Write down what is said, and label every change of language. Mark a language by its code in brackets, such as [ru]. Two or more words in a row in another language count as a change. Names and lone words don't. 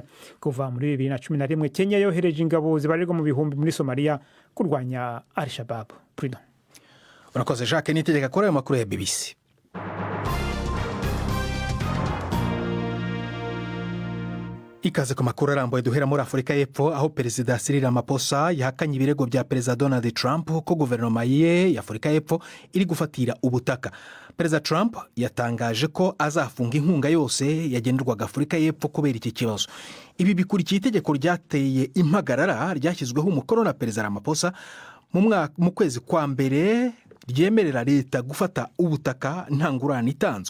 [rw] Kuva muri 2011 Kenya yohereje ingabo zibarirwa mu bihumbi muri Somalia kurwanya Al-Shabaab. Urakoze Jacques, nitegeka kuri ayo makuru ya BBC. Ikaze ku makuru arambuye duhera muri Afurika y'Epfo, aho Perezida Cyril Ramaphosa yahakanye ibirego bya Perezida Donald Trump ko guverinoma ye ya Afurika y'Epfo iri gufatira ubutaka. Perezida Trump yatangaje ko azafunga inkunga yose yagenerwaga Afurika y'Epfo kubera iki kibazo. Ibi bikurikiye itegeko ryateye impagarara ryashyizweho umukono na Perezida Ramaphosa mu kwezi kwa mbere ryemerera leta gufata ubutaka nta ngurane itanzwe.